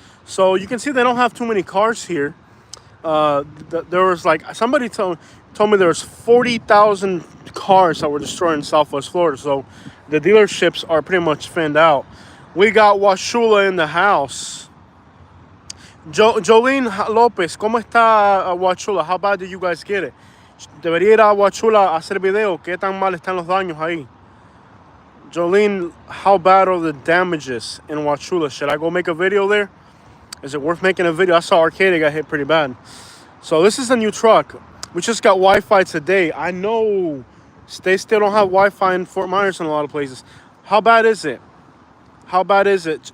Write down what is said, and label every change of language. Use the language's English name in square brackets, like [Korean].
[English] So you can see they don't have too many cars here. There was like... Somebody told me there was 40,000 cars that were destroyed in Southwest Florida. So the dealerships are pretty much thinned out. We got Washula in the house. [Spanish] Jolene Lopez, ¿cómo está Washula? [English] How bad did you guys get it? [Spanish] Debería ir a Washula a hacer video. ¿Qué tan mal están los daños ahí? [English] Jolene, how bad are the damages in Washula? Should I go make a video there? Is it worth making a video? I saw Arcadia got hit pretty bad. So this is a new truck. We just got Wi-Fi today. I know they still don't have Wi-Fi in Fort Myers in a lot of places. How bad is it? How bad is it?